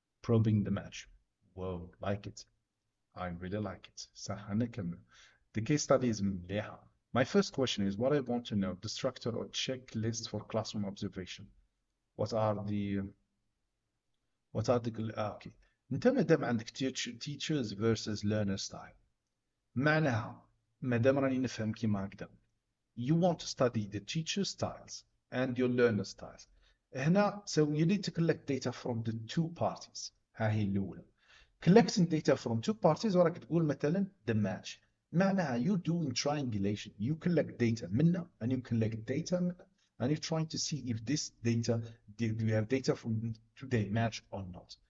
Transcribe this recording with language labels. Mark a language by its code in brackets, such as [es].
[en] Probing the match. Whoa, like it. I really like it. [ar] صح هنكمل. [en] The case study is مليحة. My first question is what I want to know, the structure or checklist for classroom observation. What are the okay. [ar] انت ما دام عندك [en] teachers versus learner style. [ar] معناها ما دام راني نفهم كيما هكذا. [en] You want to study the teacher styles and your learner styles. هنا so you need to collect data from the two parties. [ar] ها هي الأولى. [en] Collecting data from two parties [ar] وراك تقول مثلا [en] the match. معناها you doing triangulation. You collect data منها and you collect data منها and you're trying to see if this data, do you have data from today match or not.